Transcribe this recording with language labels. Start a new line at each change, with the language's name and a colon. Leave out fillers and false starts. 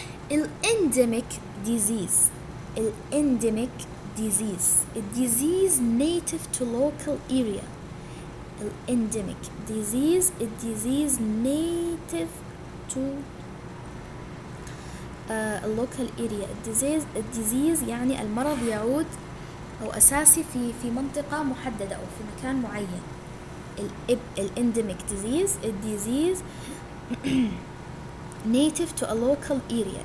English: Endemic disease. Endemic disease, a disease native to local area. Endemic disease, a disease native to a local area.
Arabic: الديزيز يعني المرض يعود أو أساسي في منطقة محددة أو في مكان معين.
English: الendemic disease, a disease native to a local area.